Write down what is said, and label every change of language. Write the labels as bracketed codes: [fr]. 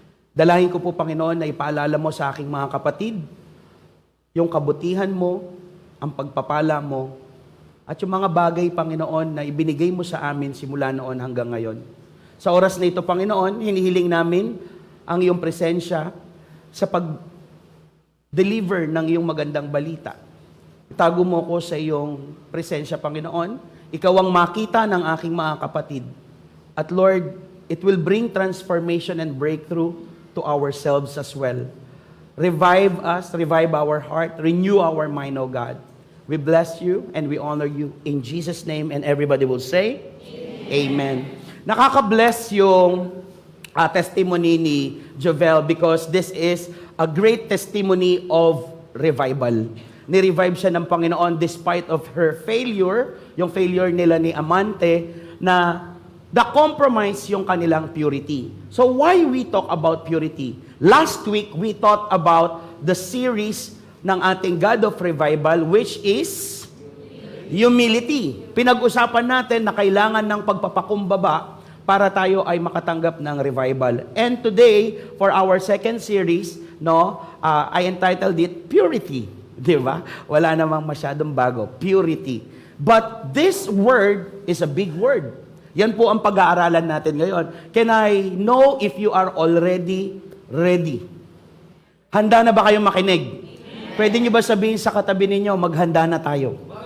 [tl] Dalahin ko po, Panginoon, na ipaalala mo sa aking mga kapatid, yung kabutihan mo, ang pagpapala mo, at yung mga bagay, Panginoon, na ibinigay mo sa amin simula noon hanggang ngayon. Sa oras na ito, Panginoon, hinihiling namin ang iyong presensya sa pag-deliver ng iyong magandang balita. Itago mo ko sa iyong presensya, Panginoon. Ikaw ang makita ng aking mga kapatid. [en] At Lord, it will bring transformation and breakthrough to ourselves as well. Revive us, revive our heart, renew our mind, O God. We bless you and we honor you in Jesus' name, and everybody will say, Amen. [tl] Nakaka-bless yung testimony ni Jovel [en] because this is a great testimony of revival. [tl] Ni-revive siya ng Panginoon [en] despite of her failure, [tl] yung failure nila ni Amante, na the-compromise yung kanilang purity. [en] So why we talk about purity? Last week, we talked about the series [tl] ng ating [en] God of Revival, which is humility. [tl] Pinag-usapan natin na kailangan ng pagpapakumbaba para tayo ay makatanggap ng revival. [en] And today, for our second series, no, I entitled it Purity. Di ba? [tl] Wala namang masyadong bago. [en] Purity. But this word is a big word. [tl] Yan po ang pag-aaralan natin ngayon. [en] Can I know if you are already ready? [tl] Handa na ba kayong makinig? Pwede nyo ba sabihin sa katabi ninyo, maghanda na tayo?